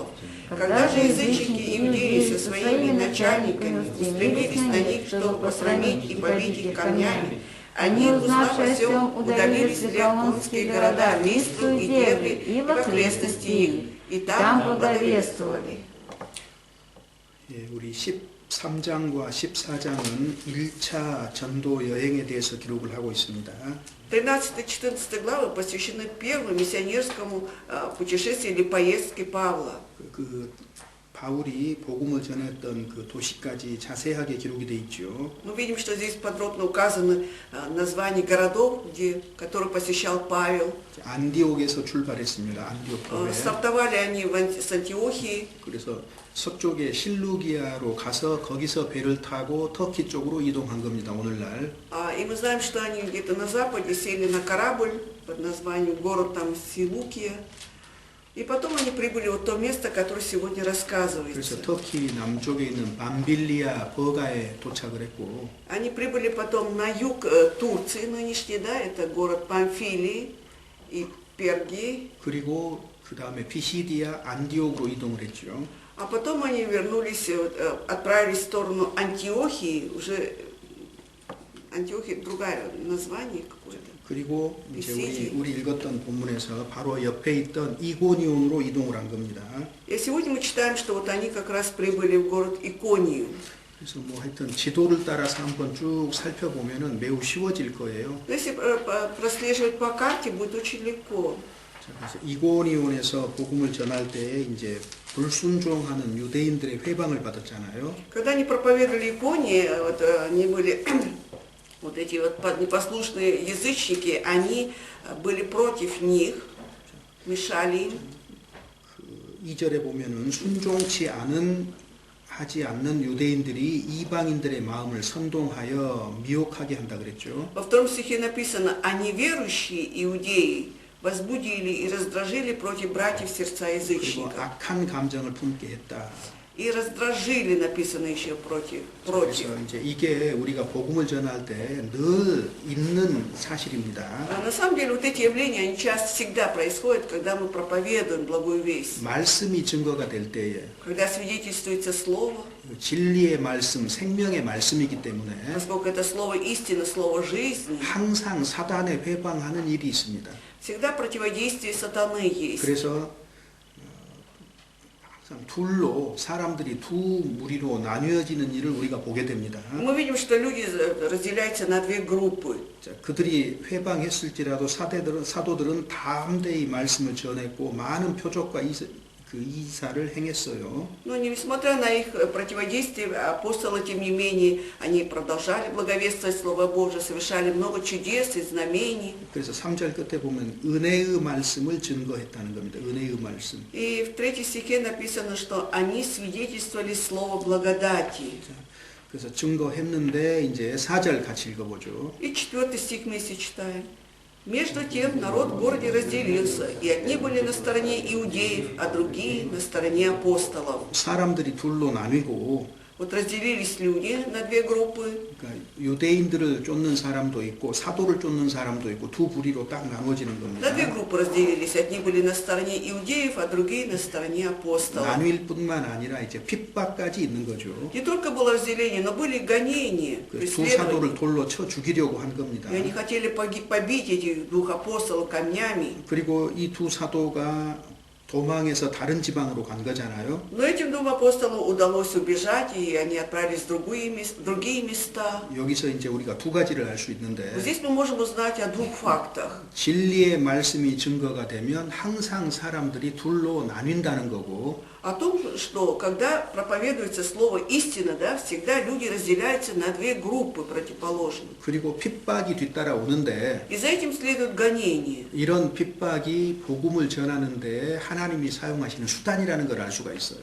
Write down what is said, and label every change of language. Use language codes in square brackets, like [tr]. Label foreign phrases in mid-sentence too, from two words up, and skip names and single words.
[ru] Когда же язычники иудеи со своими начальниками устремились на них, чтобы посрамить и побить их камнями, они, узнав о всем, удалились в ликаонские города, Листру и Дербе, и в окрестности их, и там благовествовали. [ko] 우리 13장과 14장은 1차 전도 여행에 대해서 기록을 하고 있습니다. [ru] 13-14 главы посвящены первому миссионерскому путешествию или поездке Павла. [ko] 바울이 복음을 전했던 그 도시까지 자세하게 기록이 돼 있죠. [ru] Мы видим, что здесь подробно указаны названия городов, которые посещал Павел. [ko] 안디옥에서 출발했습니다. 안디옥 교회. [ru] Стартовали они с Антиохии. [ko] 그래서 서쪽의 실루기아로 가서 거기서 배를 타고 터키 쪽으로 이동한 겁니다. 오늘날. [ru] И мы знаем, что они где-то на западе сели на корабль под названием город там Силукия. И потом они прибыли в то место, которое сегодня рассказывается. [ko] 그래서 터키 남쪽에 있는 밤빌리아 버가에 도착을 했고. [ru] Они прибыли потом на юг Турции нынешней, да, это город Памфилии и Пергии. [ko] 그리고 그 다음에 피시디아 안디옥으로 이동을 했죠. [ru] А потом они вернулись, отправились в сторону Антиохии, уже Антиохия другое название какое-то. [ko] 그리고 이제 우리 읽었던 본문에서 바로 옆에 있던 이고니온으로 이동을 한 겁니다. [ru] И сегодня мы читаем, что вот они как раз прибыли в город Иконию. [ko] 그래서 뭐 하여튼 지도를 따라서 한번 쭉 살펴보면은 매우 쉬워질 거예요. [ru] Если прослеживать по карте, будет очень легко. [ko] 그래서 이고니온에서 복음을 전할 때 이제 불순종하는 유대인들의 회방을 받았잖아요. [ru] Когда они проповедовали Иконии, вот они были вот эти вот непослушные язычники, они были против них, мешали им. [ko] 2절에 보면은 순종치 하지 않는 유대인들이 이방인들의 마음을 선동하여 미혹하게 한다 그랬죠. [ru] Во втором стихе написано: «А неверующие иудеи возбудили и раздражили против братьев сердца язычников». [ko] 그리고 악한 감정을 품게 했다. [ru] И раздражили, написано еще против. [ko] 그래서 이제 이게 우리가 복음을 전할 때 늘 있는 사실입니다. [ru] На самом деле вот эти явления, они часто всегда происходят, когда мы проповедуем благую весть. [ko] 말씀이 증거가 될 때에 [ru] Когда свидетельствуется слово. [ko] 진리의 말씀, 생명의 말씀이기 때문에 [ru] Поскольку это слово истины, слово жизни. [ko] 항상 사단에 회방하는 일이 있습니다. [ru] Всегда противодействие сатаны есть. [ko] 그래서 둘로 사람들이 두 무리로 나뉘어지는 일을 우리가 보게 됩니다. [ru] Мы видим, что люди разделяются на две группы. [ko] 그들이 회방했을지라도 사도들은 담대히 말씀을 전했고 많은 표적과 그 이사를 행했어요. [ru] Но несмотря на их противодействие, апостолы, тем не менее, они продолжали благовествовать Слово Божие, совершали много чудес и знамений. [ko] 그래서 3절 끝에 보면 은혜의 말씀을 증거했다는 겁니다. 은혜의 말씀. [ru] И в 3 стихе написано, что они свидетельствовали Слово благодати. [ko] 그래서 증거했는데 이제 4절 같이 읽어보죠. [ru] И 4 стих вместе читаем. Между тем народ в городе разделился, и одни были на стороне иудеев, а другие на стороне апостолов. [ko] 사람들이 둘로 나뉘고 [ru] Вот разделились люди на две группы. [ko] 그러니까 유대인들을 쫓는 사람도 있고 사도를 쫓는 사람도 있고 두 부리로 딱 나눠지는 [ru] На [ko] 겁니다. [ru] две группы разделились. Одни были на стороне иудеев, а другие на стороне апостолов. [ko] 나뉠 뿐만 아니라 이제 핍박까지 있는 거죠. [ru] Не только было разделение, но были гонения, [ko] 두 [ru] преследования. [ko] 사도를 돌로 쳐 죽이려고 한 겁니다. [ru] И они хотели побить этих двух апостолов камнями. [ko] 그리고 이 두 사도가 도망해서 다른 지방으로 간 거잖아요. [ru] Но этим двум апостолам удалось убежать, и они отправились в другие места. [ko] 여기서 이제 우리가 두 가지를 알 수 있는데 [ru] Здесь мы можем узнать о двух фактах. [ko] 진리의 말씀이 증거가 되면 항상 사람들이 둘로 나뉜다는 거고 [ru] О том, что когда проповедуется слово истина, да, всегда люди разделяются на две группы противоположные. [ko] 그리고 핍박이 뒤따라오는데 [ru] И за этим следует гонение. [ko] 이런 핍박이 복음을 전하는데 하나님이 사용하시는 수단이라는 걸 알 수가 있어요.